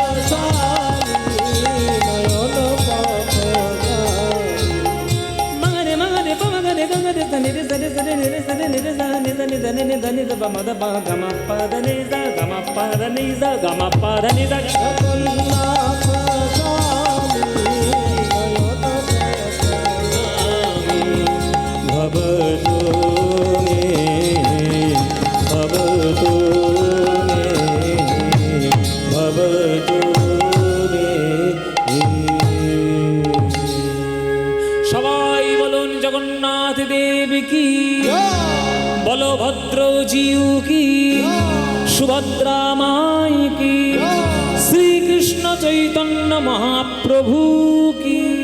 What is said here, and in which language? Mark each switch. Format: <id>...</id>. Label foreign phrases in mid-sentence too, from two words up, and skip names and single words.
<sa>మగరి మగరి పమ గరి గమ రి దని రి సరి సరి ని రి సరి ని రి జా ని దని దని ని దని దబ మద ప గమ పద ని జా గమ పద ని జా గమ పద ని జా जगन्नाथ भवतु मे भवतु मे भवतु मे।</sa> <bn>সবাই বলুন জগন্নাথ দেব কি, বলভদ্র জিউ কি, সুভদ্রা মাই কি, শ্রীকৃষ্ণ চৈতন্য মহাপ্রভু কি।</bn>